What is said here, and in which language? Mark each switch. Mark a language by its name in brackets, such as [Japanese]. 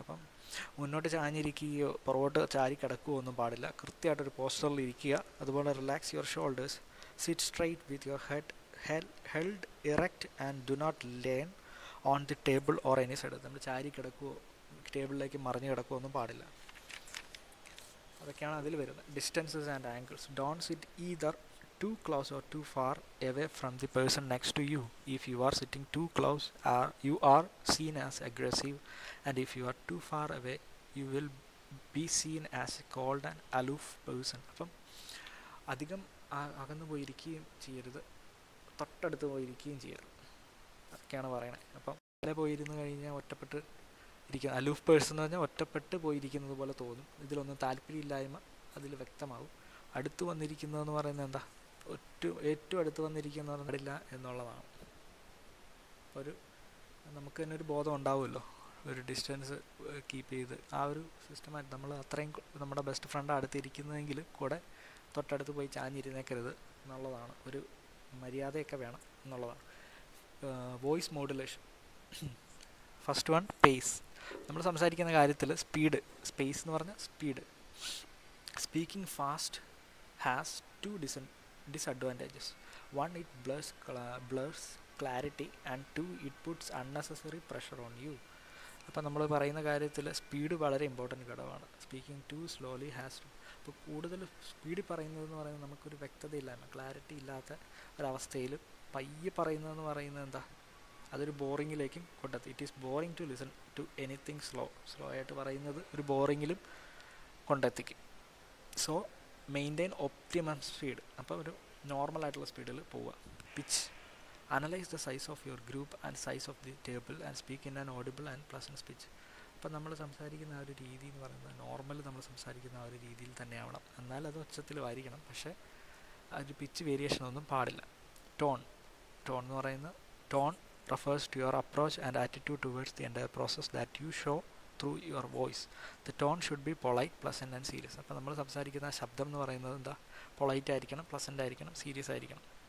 [Malayalam] അപ്പം മുന്നോട്ട് ചാഞ്ഞിരിക്കുകയോ പുറകോട്ട് ചാരി കിടക്കുകയോ ഒന്നും പാടില്ല. കൃത്യമായിട്ടൊരു പോസ്ചറിൽ ഇരിക്കുക. അതുപോലെ [English] Relax your shoulders, sit straight with your head held erect and do not lean on the table or any side. [Malayalam] നമ്മൾ ചാരി കിടക്കുകയോ ടേബിളിലേക്ക് മറിഞ്ഞ് കിടക്കുകയോ ഒന്നും പാടില്ല. അതൊക്കെയാണ് അതിൽ വരുന്നത്. [English] Distances and angles. Don't sit either too close or too far away from the person next to you. If you are sitting too close, you are seen as aggressive, and if you are too far away, you will be seen as a cold and aloof person. [Malayalam] അപ്പം അധികം അകന്നു പോയിരിക്കുകയും ചെയ്യരുത്, തൊട്ടടുത്ത് പോയിരിക്കുകയും ചെയ്യരുത്. അതൊക്കെയാണ് പറയണത്. അപ്പം അതിലെ പോയിരുന്നു കഴിഞ്ഞാൽ ഒറ്റപ്പെട്ട് ഇരിക്കുക. അലൂഫ് പേഴ്സൺ എന്ന് പറഞ്ഞാൽ ഒറ്റപ്പെട്ട് പോയിരിക്കുന്നത് പോലെ തോന്നും. ഇതിലൊന്നും താല്പര്യമില്ലായ്മ അതിൽ വ്യക്തമാകും. അടുത്ത് വന്നിരിക്കുന്നതെന്ന് പറയുന്നത് എന്താ? ഏറ്റവും അടുത്ത് വന്നിരിക്കുന്നതെന്ന് പാടില്ല എന്നുള്ളതാണ്. നമുക്ക് തന്നെ ഒരു ബോധം ഉണ്ടാവുമല്ലോ, ഒരു ഡിസ്റ്റൻസ് കീപ്പ് ചെയ്ത് ആ ഒരു സിസ്റ്റമായിട്ട് നമ്മൾ അത്രയും നമ്മുടെ ബെസ്റ്റ് ഫ്രണ്ട് അടുത്തിരിക്കുന്നതെങ്കിൽ കൂടെ തൊട്ടടുത്ത് പോയി ചാഞ്ഞിരുന്നേക്കരുത് എന്നുള്ളതാണ്. ഒരു മര്യാദയൊക്കെ വേണം എന്നുള്ളതാണ്. [English] Voice modulation. First one, pace. [Malayalam] നമ്മൾ സംസാരിക്കുന്ന കാര്യത്തിൽ സ്പേസ് എന്ന് പറഞ്ഞാൽ speed. [English] Speaking fast has two disadvantages. One, it blurs clarity, and two, it puts unnecessary pressure on you. [Malayalam] അപ്പോൾ നമ്മൾ പറയുന്ന കാര്യത്തിൽ സ്പീഡ് വളരെ ഇമ്പോർട്ടൻറ്റ് ഘടകമാണ്. [English] speaking to slowly [Malayalam] ഇപ്പോൾ കൂടുതൽ സ്പീഡിൽ പറയുന്നതെന്ന് പറയുന്നത് നമുക്കൊരു വ്യക്തതയില്ലായ്മ, ക്ലാരിറ്റി ഇല്ലാത്ത ഒരവസ്ഥയിൽ പയ്യെ പറയുന്നതെന്ന് പറയുന്നത് എന്താ? അതൊരു ബോറിങ്ങിലേക്കും കൊണ്ടെത്തി. [English] it is boring to listen to anything [Malayalam] slow ആയിട്ട് പറയുന്നത് ഒരു ബോറിങ്ങിലും കൊണ്ടെത്തിക്കും. സോ [English] maintain optimum speed, [Malayalam] അപ്പോൾ ഒരു നോർമലായിട്ടുള്ള സ്പീഡിൽ പോവുക. [English] Pitch, analyse the size of your group and size of the table and speak in an audible and pleasant speech. [Malayalam] അപ്പം നമ്മൾ സംസാരിക്കുന്ന ആ ഒരു രീതി എന്ന് പറയുന്നത് നോർമൽ നമ്മൾ സംസാരിക്കുന്ന ആ ഒരു രീതിയിൽ തന്നെ ആവണം. എന്നാൽ അത് ഉച്ചത്തിലും ആയിരിക്കണം, പക്ഷേ ആ ഒരു പിച്ച് വേരിയേഷൻ ഒന്നും പാടില്ല. [English] tone [Malayalam] എന്ന് പറയുന്നത് [English] Tone refers to your approach and attitude towards the entire process that you show through your voice. The tone should be polite, pleasant and serious. [Malayalam] അപ്പോൾ നമ്മൾ സംസാരിക്കുന്ന ശബ്ദം എന്ന് പറയുന്നത് എന്താ, പൊളൈറ്റ് ആയിരിക്കണം, പ്ലസൻ്റ് ആയിരിക്കണം, സീരിയസ് ആയിരിക്കണം.